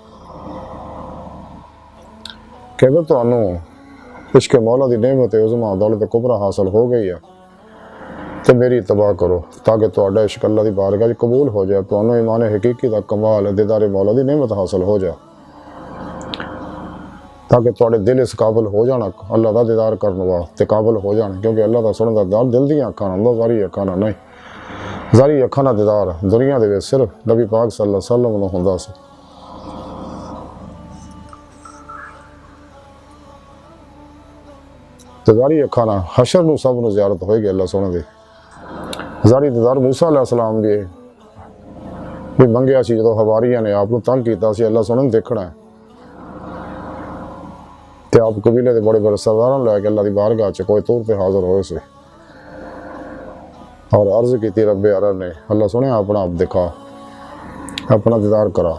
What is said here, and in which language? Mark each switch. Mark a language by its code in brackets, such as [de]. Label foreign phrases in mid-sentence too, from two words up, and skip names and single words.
[pa] کہ اگر تہانوں عشق مولا دی نعمت عظمیٰ دولت کبریٰ حاصل ہو گئی ہے تو میری اتباع کرو تاکہ تہاڈا عشق اللہ دی بارگاہ چ قبول ہو جائے، تہانوں ایمان حقیقی دا کمال دیدار مولا دی نعمت حاصل ہو جائے، تاکہ تہاڈے دل اس قابل ہو جانا اللہ دا دیدار کرن واسطے قابل ہو جان. کیونکہ اللہ دا سنن دا دیدار دل دیاں اکھاں نال ہندا، ظاہری اکھاں نال نہیں۔ ظاہری اکھاں دا دیدار دنیا دے وچ صرف نبی پاک [ar] صلى الله عليه وسلم [pa] نوں ہندا سی. تے ظاہری اکھاں نال حشر نوں سب نوں زیارت ہووے گی اللہ سوہنے دی. ظاہری دیدار موسیٰ علیہ السلام بھی منگیا سی، جدوں حواریاں نے آپ نوں تنگ کیتا سی، اللہ سوہنے نوں دیکھنا ہے تے آپ قبیلے دے وڈے وڈے سرداراں نوں لے کے اللہ دی بارگاہ چ کوئی طور تے حاضر ہوئے سے اور عرض کیتی ربے عرب نے، اللہ سوہنے اپنا آپ دکھا، اپنا دیدار کرا.